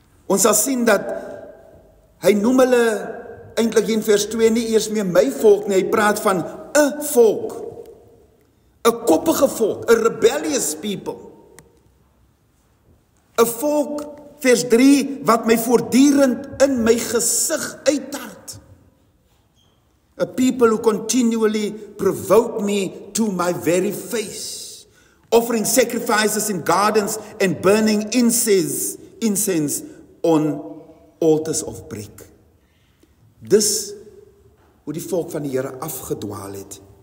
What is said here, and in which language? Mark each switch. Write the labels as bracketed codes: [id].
[af] Ons sal sien dat hy noem hulle eintlik in vers 2 nie eers meer my volk nie, hy praat van 'n volk, 'n koppige volk, 'n [en] rebellious people. [af] 'n Volk, vers 3, wat my voortdurend in my gesig uittart. [en] A people who continually provoke me to my very face, offering sacrifices in gardens and burning incense on altars of brick. [af] Dis hoe die volk van die Here afgedwaal het.